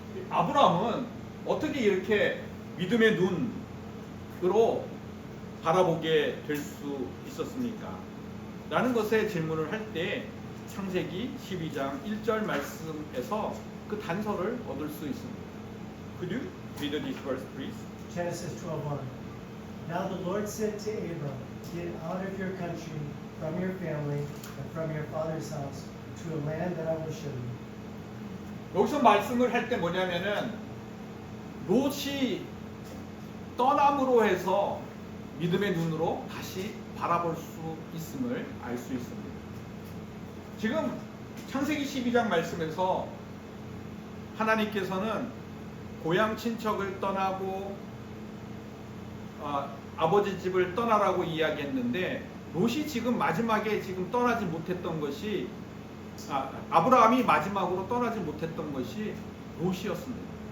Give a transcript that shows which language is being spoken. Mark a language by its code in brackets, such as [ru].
[ko] 아브라함은 어떻게 이렇게 믿음의 눈으로 바라보게 될 수 있었습니까? 라는 것에 질문을 할 때 창세기 12장 1절 말씀에서 그 단서를 얻을 수 있습니다. [en] Could you read this verse, please? Genesis 12:1. Now the Lord said to Abram, get out of your country, from your family, and from your father's house, to a land that I will show you. [ko] 여기서 말씀을 할 때 뭐냐면은 롯이 떠남으로 해서 믿음의 눈으로 다시 바라볼 수 있음을 알 수 있습니다. 지금 창세기 12장 말씀에서 하나님께서는 고향 친척을 떠나고 아버지 집을 떠나라고 이야기했는데 롯이 지금 마지막에 지금 떠나지 못했던 것이 아브라함이 마지막으로 떠나지 못했던 것이 롯이었습니다.